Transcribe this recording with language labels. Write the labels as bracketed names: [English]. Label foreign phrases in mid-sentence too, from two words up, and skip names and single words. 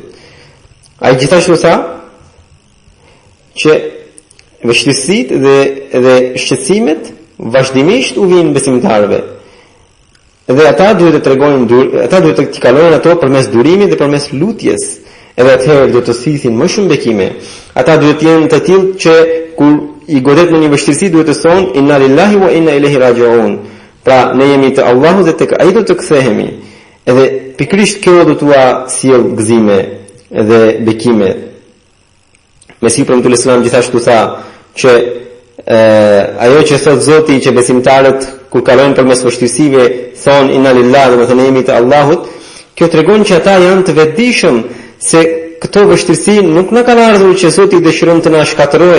[Albanian] Ai gjithashtu tha që vështirësitë dhe shqetësimet vazhdimisht u vijnë besimtarëve. Dhe ata duhet të tregojnë, ata duhet të kalojnë ato përmes durimit dhe përmes lutjes. Edhe atëherë do të thithin më shumë bekime. Ata duhet të jenë të tillë që kur i godet në një vështirësi duhet të thonë [Arabic] إنا لله وإنا إليه راجعون. [Albanian] Pra ne jemi të Allahut dhe tek ai do të kthehemi. Edhe pikërisht kjo do t'ua sjell gëzime dhe bekime. Mesiu Premtull Islam gjithashtu tha që ajo që thot Zoti që besimtarët kur kalojnë përmes vështirësive thonë [Arabic] إنا لله, [Albanian] do të thënë jemi të Allahut, kjo tregon që ata janë të vetëdijshëm se këto vështirësi nuk na kanë ardhur që Zoti dëshiron të na shkatërrojë.